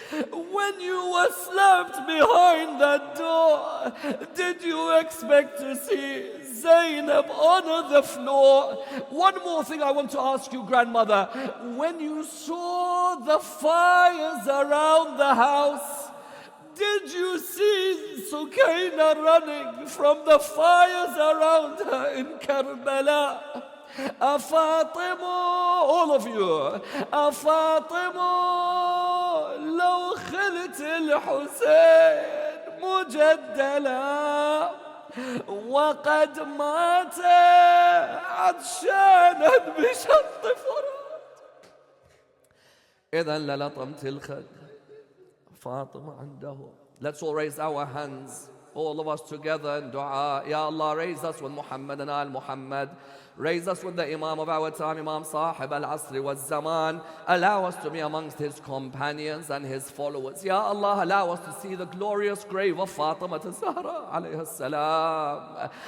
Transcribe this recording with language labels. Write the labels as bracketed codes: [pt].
[en] When you were slapped behind that door, did you expect to see Zainab on the floor? One more thing I want to ask you, grandmother. When you saw the fires around the house, did you see Sukaina running from the fires around her in Karbala? Fatima, all of you, Fatima, [ar] لو خلت الحسين مجدلا وقد مات عطشانا بشط فرات إذا للطمت الخد فاطمة عنده. [en] Let's all raise our hands, all of us together in dua. Ya Allah, raise us with Muhammad and Al Muhammad. Raise us with the Imam of our time, Imam Sahib al-Asri wal-Zaman. Allow us to be amongst his companions and his followers. Ya Allah, allow us to see the glorious grave of Fatima Zahra alayhi salam.